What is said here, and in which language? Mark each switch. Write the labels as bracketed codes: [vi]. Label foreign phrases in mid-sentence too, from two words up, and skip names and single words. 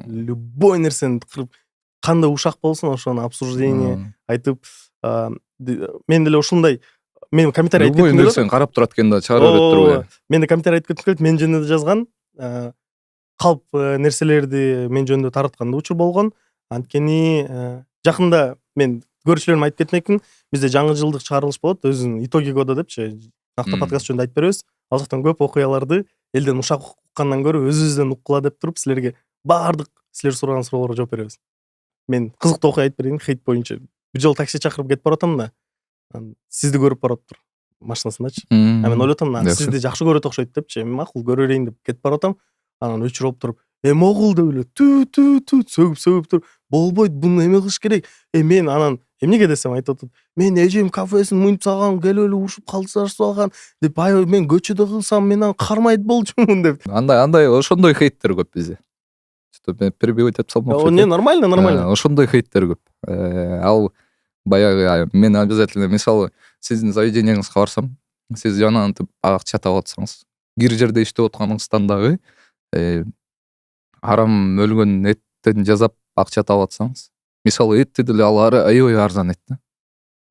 [ky] Любой нерсени кырып, кандай ушак болсун ошону обсуждение айтып, мен деле ушундай, мен комментарий айтып любой нерсени карап турат экен да, чыгара берет турбайбы. Мен комментарий айтып кетким келет, мен жөнүндө жазган, калп нерселерди мен жөнүндө тараткан учур болгон. Анткени жакында мен көрүүчүлөрүмө айтып кетмекмин, бизде жаңы жылдык чыгарылыш болот, өзүнүн [ru] итоги года [ky] депчи, накта подкаст жөнүндө айтып беребиз. Ал жактан көп окуяларды элден ушак уккандан көрө өзүбүздөн уккула деп туруп, силерге баардык силер сураган суроолорго жооп беребиз. Мен кызыктуу окуя айтып берейин, хейт боюнча. Бир жолу такси чакырып кетип баратам да, сизди көрүп бараптыр машинасындачы. Мен ойлоп атам, сизди жакшы көрөт окшойт депчи, макул көрө берейин деп кетип баратам. Анан өчүрүп туруп, могул деп эле сөгүп туруп, болбойт, буну эме кылыш керек. Мен анан эмнеге десем айтып атат. Мен эжем кафесин мынтип салган, келип эле урушуп калдырышып алган деп, мен көчөдө кылсам мен аны кармайт болчумун деп. Андай ошондой хейттер көп бизде. [ru] Что перебивать [ky] этип салмакчы. [ru] Не, нормально. [ky] Ошондой хейттер көп. Ал баягы мен обязательно мисалы сиздин заведениеңизге барсам, сиз жанагынтип акча таап атсаңыз, кир жерде иштеп атканыңыздан дагы арам өлгөн эттен жасап акча таап атсаңыз, мисалы этти деле ал аябай арзан эт да.